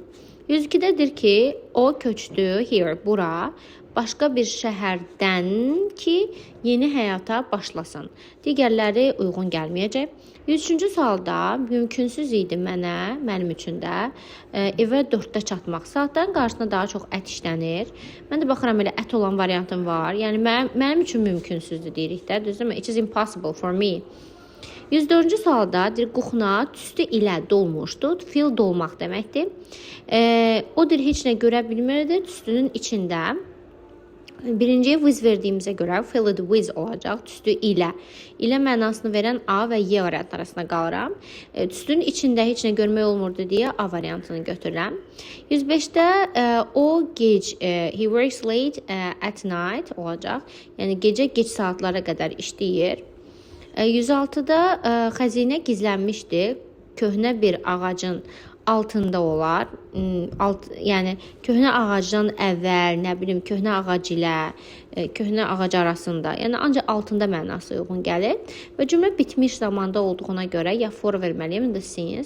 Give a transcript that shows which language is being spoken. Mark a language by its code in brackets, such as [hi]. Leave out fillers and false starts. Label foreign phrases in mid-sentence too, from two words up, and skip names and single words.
[az] 102-də deyir ki, o köçdü here, bura, başqa bir şəhərdən ki, yeni həyata başlasın. Digərləri uyğun gəlməyəcək. 103-cü sualda mümkünsüz idi mənim üçün də evə 4-də çatmaq. Saatların qarşısında daha çox ət işlənir. Mən də baxıram elə ət olan variantım var. Yəni mənim üçün mümkünsüzdür deyirik də, düzdürmü? [en] It is impossible for me. [az] 104-cü sualda deyir kuxna tüstü ilə dolmuşdu. Fill dolmaq deməkdir. O deyir heç nə görə bilmirdi tüstünün içində. Birinciyə with verdiyimizə görə [en] filled with [az] olacaq. Tüstü ilə. İlə mənasını verən A və Y variantları arasında qalıram. Tüstünün içində heç nə görmək olmurdu deyə A variantını götürürəm. 105-də o gec [en] he works late at night [az] olacaq. Yəni gecə geç saatlara qədər işləyir. 106-da xəzinə gizlənmişdi. Köhnə bir ağacın altında olar. Yəni köhnə ağacdan əvvəl, nə bilim, köhnə ağac ilə köhnə ağac arasında, yəni ancaq altında mənası uyğun gəlir və cümlə bitmiş zamanda olduğuna görə ya for verməliyəm, ya da since.